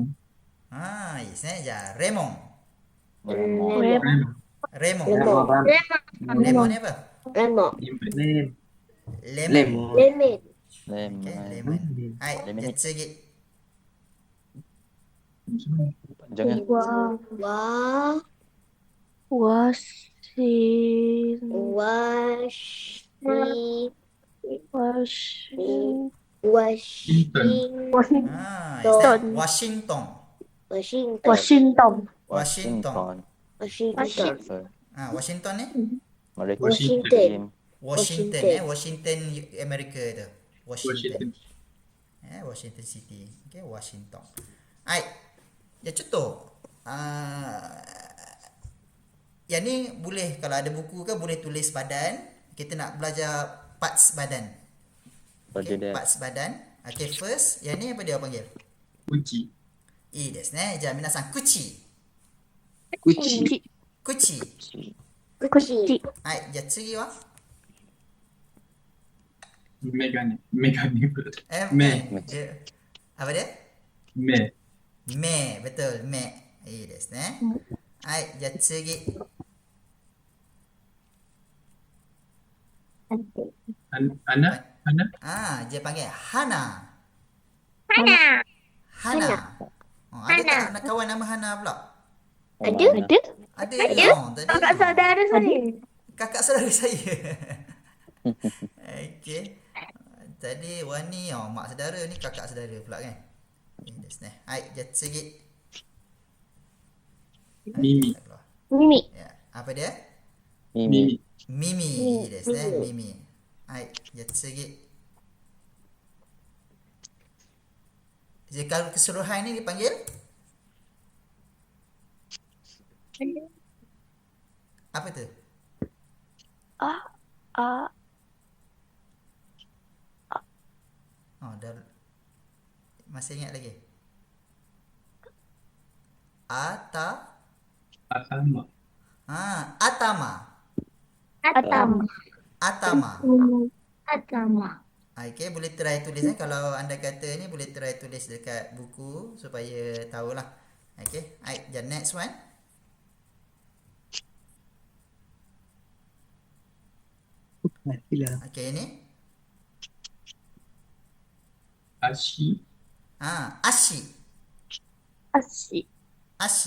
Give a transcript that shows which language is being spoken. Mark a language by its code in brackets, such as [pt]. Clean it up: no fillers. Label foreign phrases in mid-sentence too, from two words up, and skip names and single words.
[ja] Yes, ja, Remon. [ms] Lemon. Raymond. [ja] Remon. [ms] Lemon. Lemon ni apa? Lemon. Lemon. Lemon. Lemon. Okey, Lemon. lemon. Hai, Lemon. [ja] jatsugi. [ms] Jangan. [ja] Wa. Wasin. Washi. Wasin. [en] Washing. Is that Washington? Washington. Washington. Washington. Washington. [ms] Washington ni? Mereka Washington. Washington, Washington. Washington Amerika tu. Washington. Washington. [en] Washington City. Okay, Washington. [ms] Hai. Ya contoh. Yang ni boleh kalau ada buku ke boleh tulis badan. Kita nak belajar parts badan. Baju dia. parts badan. Okay, first, yang ni apa dia panggil? [ja] 口いいですね。じゃあ皆さん、口。 Kuci. 口。口。はい、じゃあ次はメガネメガネ meh. 目 [ms] Dia, apa dia? [ja] 目 Meh, betul. Meh. いいですね。はい、じゃあ次。 Ana Ana [ms] Dia panggil Hana. [ja] Hana. Hana. [ms] Oh, ada tak anak kawan nama Hana pula? Ada? Ada. Ada? Oh, tadi. Kakak saudara saya. Kakak saudara saya. Okey. Tadi Wani, mak saudara ni kakak saudara pula kan? [ja] いいですね。はい、じゃあ次。 Mimi Mimi. [ms] Ya, apa dia? [ja] Mimi. Mimi. いいですね。Mimi. はい、じゃあ次。 [ms] Jadi kalau keseluruhan ni dipanggil apa tu? Oh, dah masih ingat lagi? [ja] Asama Atama. Atama. Atama. Atama. [ms] Okay, boleh try tulis kalau anda kata ni boleh try tulis dekat buku supaya tahulah. [en] Okay, alright, the next one. [ms] Okay, ni. [ja] Ashi Ashi. Ashi. Ashi.